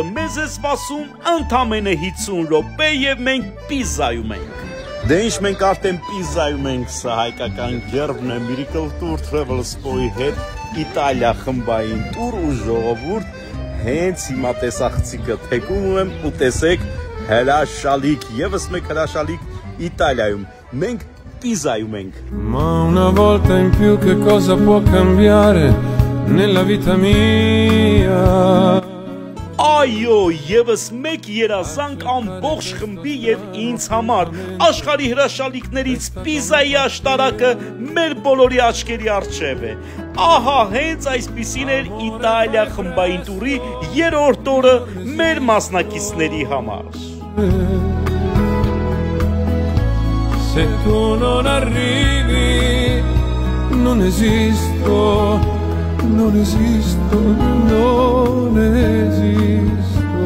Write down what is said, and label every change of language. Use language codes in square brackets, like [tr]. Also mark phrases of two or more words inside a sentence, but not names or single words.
[hy] մեզ է սպասում ընդամենը 50 րոպե եւ մենք Պիզայում ենք։ Դե ինչ մենք արդեն Պիզայում ենք, սա հայկական ģերբն է Miracle Tour Travel Սպոյի հետ Իտալիա խմբային տուր ու ժողովուրդ հենց հիմա տեսախցիկը թեկում եմ ու տեսեք հրաշալիք, եւս մեկ հրաշալիք Իտալիայում, մենք Պիզայում ենք։ [it] Ma una volta in più che cosa può cambiare nella vita mia? [hy] Այո, եւս մեկ երազանք ամբողջ խմբի եւ ինձ համար, աշխարհի հրաշալիքներից Պիզայի աշտարակը մեր բոլորի աչքերի առջև է։ Ահա հենց այսպիսին էր Իտալիա խմբային տուրի երրորդ օրը մեր մասնակիցների համար։ [it] Se tu non arrivi, non esisto, non esisto, non esisto.